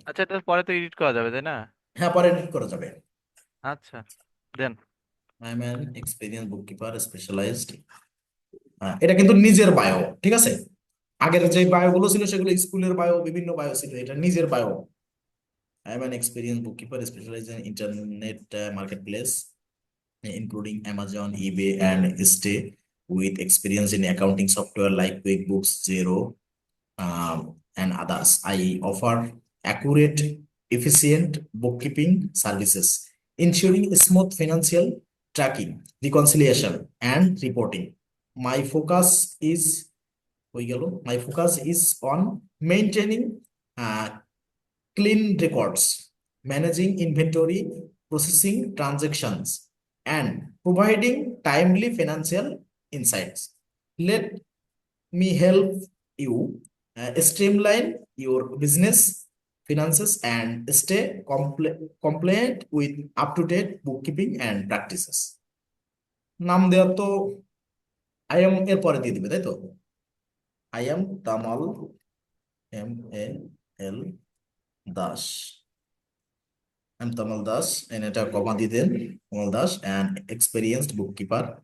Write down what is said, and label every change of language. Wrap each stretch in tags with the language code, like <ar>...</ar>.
<bn>আচ্ছা, এটা পরে তো এডিট করা যাবে তাই না? হ্যাঁ, পরে এডিট করা যাবে। আচ্ছা, দেন।</bn> <en>I am an experience bookkeeper specialised.</en> <bn>এটা কিন্তু নিজের বায়ো, ঠিক আছে? আগের যে বায়ো গুলো ছিল সেগুলো স্কুলের বায়ো, বিভিন্ন বায়ো ছিল, এটা নিজের bio.</bn> <en>I am an experience bookkeeper specialised in internet marketplace including Amazon, eBay, and Stay, with experience in accounting software like QuickBooks, Xero, and others. I offer accurate, efficient bookkeeping services, ensuring smooth financial tracking, reconciliation, and reporting. My focus is my focus is on maintaining uh, clean records, managing inventory, processing transactions, and providing timely financial insights. Let me help you streamline your business finances and stay compliant with up-to-date bookkeeping and practices.</en> <bn>নাম দেওয়া তো I am এর পরে দিয়ে দিবে, তাই তো?</bn> <en>I am Tamal, MAL Das. I'm Tamal Das, and</en> <bn>এটা কমা দিয়ে দেন,</bn> <en>Kamal Das and experienced bookkeeper.</en>